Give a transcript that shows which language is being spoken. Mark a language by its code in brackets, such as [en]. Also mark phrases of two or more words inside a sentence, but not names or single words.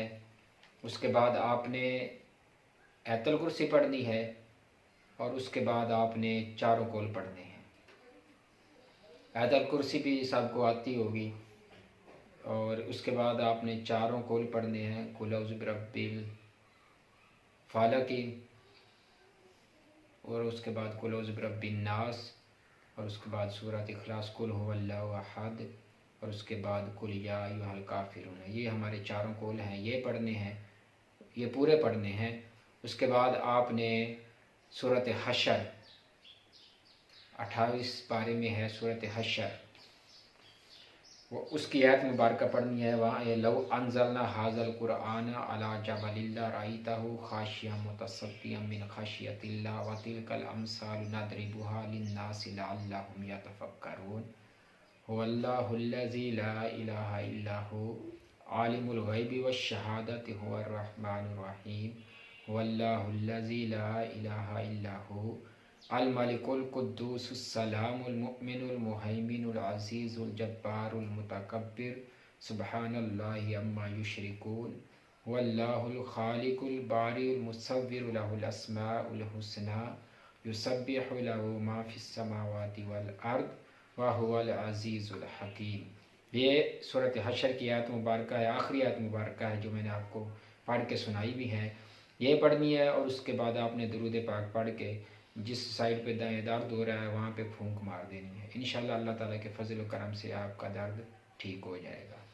[ur] اس کے بعد آپ نے آیت الکرسی پڑھنی ہے اور اس کے بعد آپ نے چاروں قل پڑھنے ہیں. آیت الکرسی بھی سب کو آتی ہوگی. اور اس کے بعد آپ نے چاروں قل پڑھنے ہیں, [ar] قل أعوذ برب الفلق, [ur] اور اس کے بعد [ar] قل أعوذ برب الناس, [ur] اور اس کے بعد سورت اخلاص, [ar] قل هو الله أحد, [ur] اور اس کے بعد [ar] قل يا أيها الكافرون. [ur] یہ ہمارے چاروں قل ہیں، یہ پڑھنے ہیں، یہ پورے پڑھنے ہیں. اس کے بعد آپ نے سورت حشر، 28 پارے میں ہے سورت حشر، وہ اس کی آیت مبارک پڑھنی ہے. وہاں یہ [ar] لو أنزلنا هذا القرآن على جبل لرأيته خاشعا متصدعا من خشية الله وتلك الأمثال نضربها للناس لعلهم يتفكرون. هو الله الذي لا إله إلا هو عالم الغيب والشهادة هو الرحمن الرحيم. هو الله الذي لا إله إلا هو الملك القدوس السلام المؤمن المهيمن العزيز الجبار المتكبر سبحان الله عما يشركون. هو الله الخالق البارئ المصور له الأسماء الحسنى يسبح له ما في السماوات والأرض وهو العزيز الحكيم. [ur] یہ سورت حشر کی آیت مبارک ہے، آخری آیت مبارک ہے، جو میں نے آپ کو پڑھ کے سنائی بھی ہے. یہ پڑھنی ہے اور اس کے بعد آپ نے درود پاک پڑھ کے جس سائڈ پہ درد ہو رہا ہے وہاں پہ پھونک مار دینی ہے. ان شاء اللہ اللہ تعالیٰ کے فضل و کرم سے آپ کا درد ٹھیک ہو جائے گا.